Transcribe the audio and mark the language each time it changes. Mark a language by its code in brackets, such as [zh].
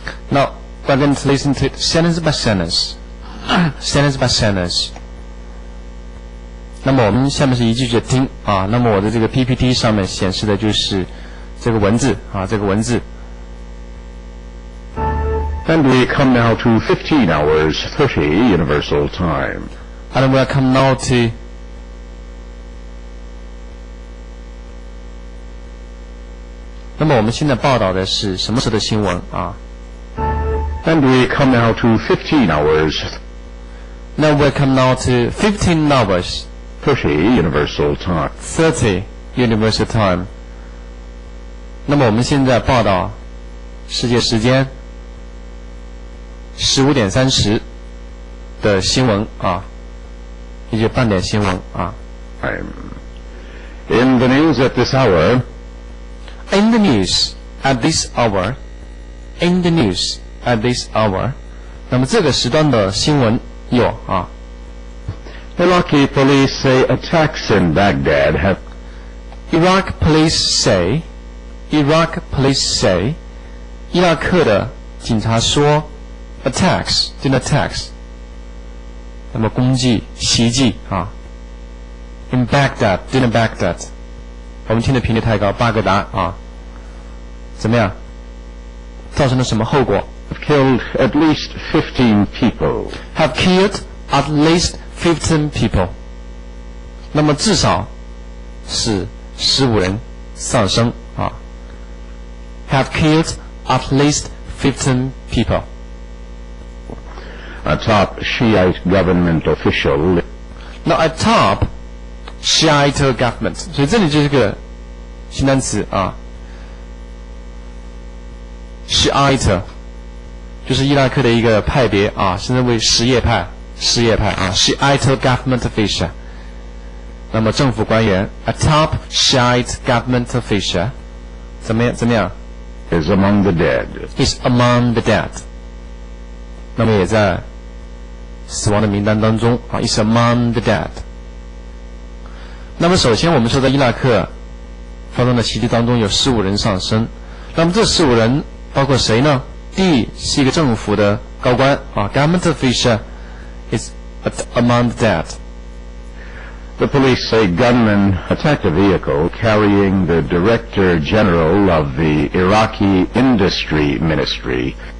[en] Now, we're going to listen to it sentence by sentence. Sentence by sentence. [zh] 那么我们下面是一句句的听啊。那么我的这个 PPT 上面显示的就是这个文字啊，这个文字。 [en] And we come now to 15 hours 30 Universal Time. And we come now to [zh] 那么我们现在报道的是什么时候的新闻啊？ [en] And we come now to 15 hours Now we come now to 15 hours 30 Universal Time. 30 Universal Time. [zh] 那么我们现在报道世界时间15点30的新闻啊，也就半点新闻啊。 [en] In the news at this hour, In the news at this hour, in the news at this hour. [zh] 那么这个时段的新闻有啊。 [en] Iraqi police say attacks in Baghdad have Iraq police say, Iraq police say, [zh] 伊拉克的警察说 [en] attacks, 真的 attacks. [zh] 那么攻击、袭击啊。 [en] In Baghdad, 真的 Baghdad. [zh] 我们听的频率太高，巴格达啊。怎么样？造成了什么后果？ [en] killed at least 15 people. Have killed at least 15 people. [zh] 那么至少是15人丧生啊。 [en] Have killed at least 15 people. A top Shiite government official. Now a top Shiite government. [zh] 所以这里就是个新单词啊。 Shiite 就是伊拉克的一个派别啊，现在为什叶派啊 ， [en] Shiite government official。 [zh] 那么政府官员 ， [en] a top Shiite government official， [zh] 怎么样 [en] is among the dead. ？Is among the dead。 [zh] 那么也在死亡的名单当中啊 ， [en] is among the dead。 [zh] 那么首先我们说在伊拉克发生的袭击当中有15人丧生，那么这15人包括谁呢？第一是一个政府的高官啊 ， [en] government official is among the dead。 The police say gunmen attacked a vehicle carrying the Director General of the Iraqi Industry Ministry.